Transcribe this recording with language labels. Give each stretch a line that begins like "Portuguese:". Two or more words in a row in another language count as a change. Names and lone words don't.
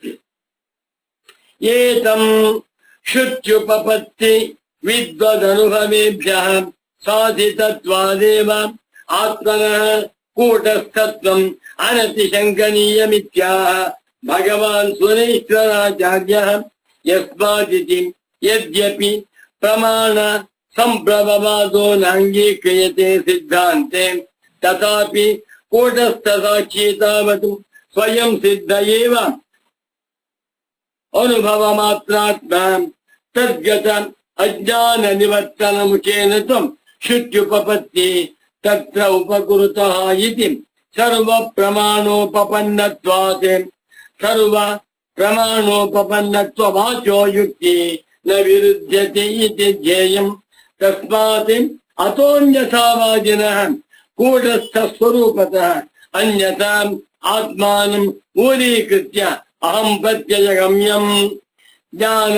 Sanskrit: ಏತಂ ಶುಚ್ಯುಪಪತ್ತಿ ವಿದ್ವದನುಭವೇಭ್ಯ ಸಾಧಿತತ್ವಾದೇವ ಆತ್ಮನಃ ಕೂಟಸ್ಥತ್ವಂ ಅನತಿಶಂಕನೀಯಮಿತ್ಯಾಹ ಭಗವಾನ್ ಸುರೇಶ್ವರಾಚಾರ್ಯ ಯಸ್ಮಾದಿತಿ ಯದ್ಯಪಿ ಪ್ರಮಾಣ ಸಂಪ್ರಭವಾದೋ ನಾಂಗೀಕ್ರಿಯತೆ ಸಿದ್ಧಾಂತೆ ತಥಾಪಿ ಕೂಟಸ್ಥ ಸಾಕ್ಷಿ ತಾವತು ಸ್ವಯಂ ಸಿದ್ಧ ಏವ ಅನುಭವ ಮಾತ್ರಾತ್ಮ ತದ್ಗತ ಅಜ್ಞಾನ ನಿವರ್ತನ ಮುಖೇನ ತ್ವಂ ಶುಚ್ಯುಪಪತ್ತಿ ತತ್ರ ಉಪಕುರುತಃ ಇತಿ ಸರ್ವ ಪ್ರಮಾಣೋಪಪನ್ನತ್ವಾತ್ ಸರ್ವ ಪ್ರಮಾಣೋಪಪನ್ನತ್ವ ವಾಚೋ ಯುಕ್ತಿ ನ ವಿರುದ್ಧತೆ ಇತಿ ಧ್ಯೇಯಂ. ತಸ್ಮಾತ್ ಅತೋನ್ಯಥಾವಾದಿನಃ ಕೂಟಸ್ಥ ಸ್ವರೂಪತಃ ಅನ್ಯಥಾ ಆತ್ಮಾನಂ ಊರೀಕೃತ್ಯ ಅಹಂ ಪ್ರತ್ಯಯಗಮ್ಯಂ ಜ್ಞಾನ